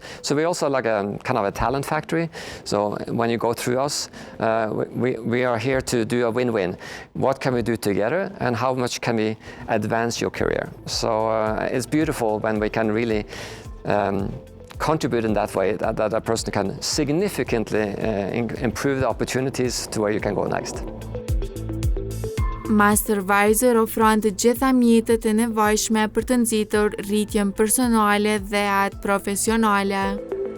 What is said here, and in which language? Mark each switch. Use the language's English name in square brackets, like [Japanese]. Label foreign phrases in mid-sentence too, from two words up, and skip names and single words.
[English] So we also like a kind of a talent factory. So when you go through us, we are here to do a win-win. What can we do together and how much can we advance your career? So it's beautiful when we can really contribute in that way, that a person can significantly improve the opportunities to where you can go next. [Albanian] Mastervisor ofron të gjitha mjetet e nevojshme për të nxitur rritjen personale dhe atë profesionale.